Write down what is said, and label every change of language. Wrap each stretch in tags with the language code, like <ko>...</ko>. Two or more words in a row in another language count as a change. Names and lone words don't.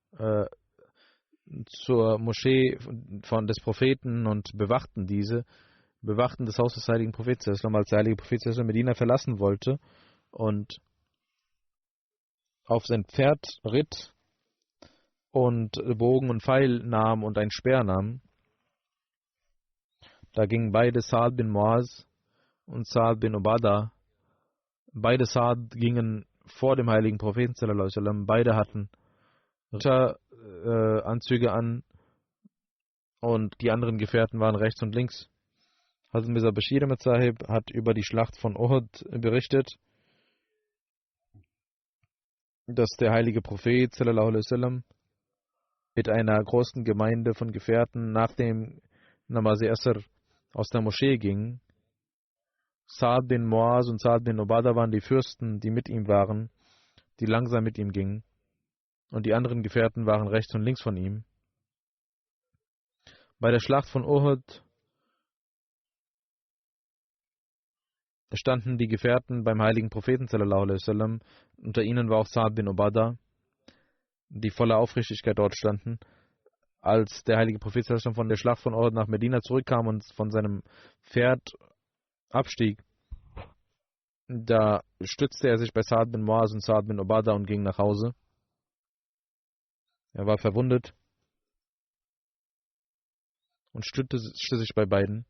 <de>zur Moschee des Propheten und bewachten das Haus des heiligen Propheten, als der heilige Prophet Medina verlassen wollte und auf sein Pferd ritt und Bogen und Pfeil nahm und ein Speer nahm. Da gingen beide, Saad bin Muaz und Saad bin Ubada, beide Saad gingen vor dem heiligen Propheten</de> <ar>sallallahu alaihi wasallam.</ar> <de>Beide hatten Ritteranzüge an und die anderen Gefährten waren rechts und links. Hazrat Mirza Bashir Ahmad Sahib hat über die Schlacht von Uhud berichtet, dass der heilige Prophet</de> <ar>sallallahu alaihi wasallam</ar> <de>mit einer großen Gemeinde von Gefährten nach dem</de> <ur>Namaz Asr</ur> <de>aus der Moschee ging. Saad bin Muaz und Saad bin Ubada waren die Fürsten, die mit ihm waren, die langsam mit ihm gingen. Und die anderen Gefährten waren rechts und links von ihm. Bei der Schlacht von Uhud standen die Gefährten beim heiligen Propheten</de> <ar>sallallahu alaihi wasallam.</ar> <de>Unter ihnen war auch Saad bin Ubada, die voller Aufrichtigkeit dort standen. Als der heilige Prophet</de> <ar>sallallahu alaihi wasallam</ar> <de>von der Schlacht von Uhud nach Medina zurückkam und von seinem Pferd abstieg, da stützte er sich bei Saad bin Muaz und Saad bin Ubada und ging nach Hause. Er war verwundet und stützte sich bei beiden.</de>